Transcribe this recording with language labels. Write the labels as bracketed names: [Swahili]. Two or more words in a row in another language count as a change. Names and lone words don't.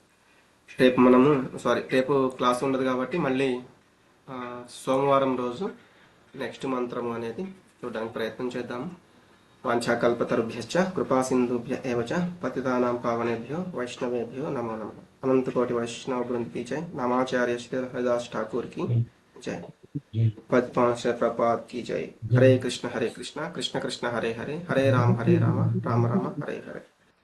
[Telugu] రేపు క్లాస్ ఉండదు కాబట్టి మళ్ళీ సోమవారం రోజు నెక్స్ట్ మంత్రము అనేది చూడడానికి ప్రయత్నం చేద్దాము. [Sanskrit] వాంఛాకల్పతరుభ్యశ్చ కృపాసింధుభ్య ఏవ చ పతితానాం పావనేభ్యో వైష్ణవేభ్యో నమో నమః. [Hindi] अनंतकोटि वैष्णव वृंद की जय। नामाचार्य श्री हरिदास ठाकुर की जय. పద్మాశ్ర ప్రపాత్ की जय. [Sanskrit] हरे कृष्ण कृष्ण कृष्ण हरे हरे, हरे राम राम हरे हरे.